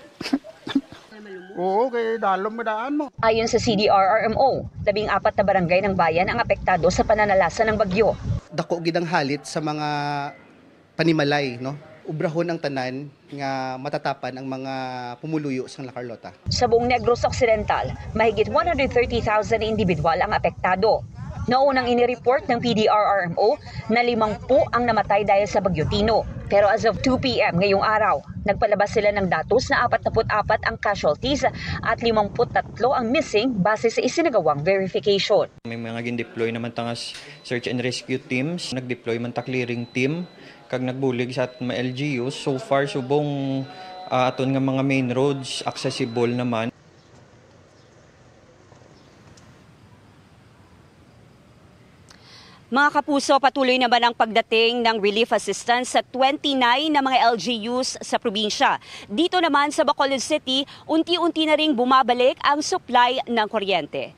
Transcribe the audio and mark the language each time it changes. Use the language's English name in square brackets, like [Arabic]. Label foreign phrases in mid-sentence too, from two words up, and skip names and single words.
[Hiligaynon] Oo, kay dalom madaan mo. [Filipino] Ayon sa CDRRMO, 14 na barangay ng bayan ang apektado sa pananalasa ng bagyo. [Hiligaynon] Dako gid ang halit sa mga panimalay, no? Ubrahon ang tanan nga matatapan ang mga pumuluyo sa La Carlota. [Filipino] Sa buong Negros Occidental, mahigit 130,000 individual ang apektado. Naunang inireport ng PDRRMO na 50 ang namatay dahil sa Bagyo Tino. Pero [English] as of 2 p.m. [Filipino] ngayong araw, nagpalabas sila ng datos na 44 ang casualties at 53 ang missing base sa isinagawang verification. [Hiligaynon] May mga gin-deploy naman tangas [English] search and rescue teams, [Hiligaynon] nag-deploy man ta [English] clearing team [Hiligaynon] kag nagbulig sa mga LGUs. [English] So far [Hiligaynon] subong aton nga mga [English] main roads accessible [Hiligaynon] naman. [Filipino] Mga kapuso, patuloy naman ang pagdating ng [English] relief assistance [Filipino] sa 29 na mga LGUs sa probinsya. Dito naman sa Bacolod City, unti-unti na ring bumabalik ang supply ng kuryente.